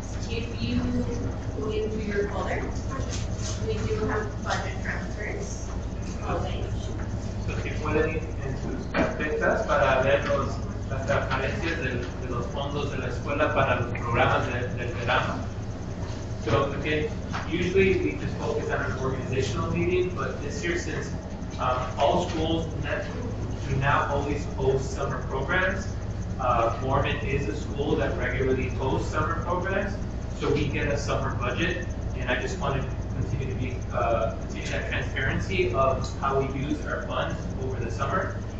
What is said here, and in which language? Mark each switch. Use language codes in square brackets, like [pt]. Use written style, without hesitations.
[en] If you go into your folder, we do have budget transfers. Always. [es] So, si pueden ir en sus carpetas para ver las transferencias de los fondos de la escuela para los programas del verano. [en] So again, usually we just focus on an organizational meeting, but this year, since all schools do now always host summer programs, Foreman is a school that regularly hosts summer programs, so we get a summer budget, and I just wanted to continue that transparency of how we use our funds over the summer.